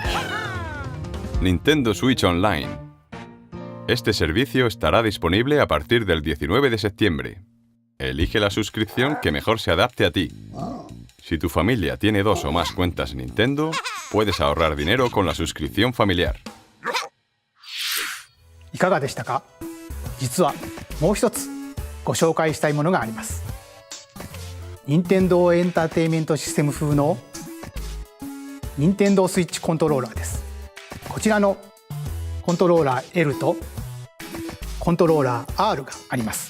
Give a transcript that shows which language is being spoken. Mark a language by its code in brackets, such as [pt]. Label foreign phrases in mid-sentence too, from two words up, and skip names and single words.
[es] Nintendo Switch Online. Este servicio estará disponible a partir del 19 de septiembre. Elige la suscripción que mejor se adapte a ti. Si tu familia tiene 2 o más cuentas Nintendo, puedes ahorrar dinero con la suscripción familiar. [ja] いかがでしたか？実はもう一つご紹介したいものがあります。任天堂エンターテインメントシステム風の任天堂スイッチコントローラーです。こちらのコントローラー L とコントローラー R があります。